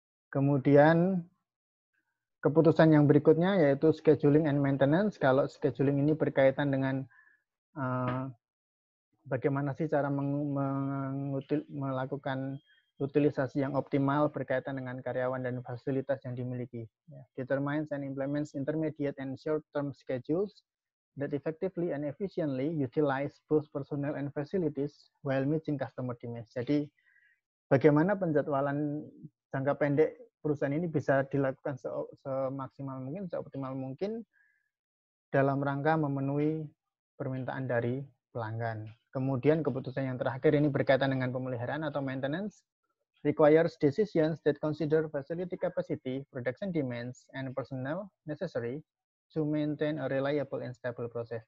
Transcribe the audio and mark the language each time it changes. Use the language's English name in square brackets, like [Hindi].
[Indonesian] Kemudian keputusan yang berikutnya yaitu [English] scheduling and maintenance. [Indonesian] Kalau scheduling ini berkaitan dengan bagaimana sih cara melakukan utilisasi yang optimal berkaitan dengan karyawan dan fasilitas yang dimiliki. [English] Determines and implements intermediate and short-term schedules that effectively and efficiently utilize both personnel and facilities while meeting customer demands. [Indonesian] Jadi bagaimana penjadwalan jangka pendek perusahaan ini bisa dilakukan semaksimal mungkin, seoptimal mungkin dalam rangka memenuhi permintaan dari pelanggan. Kemudian keputusan yang terakhir ini berkaitan dengan pemeliharaan atau maintenance, [English] requires decisions that consider facility capacity, production demands, and personnel necessary to maintain a reliable and stable process.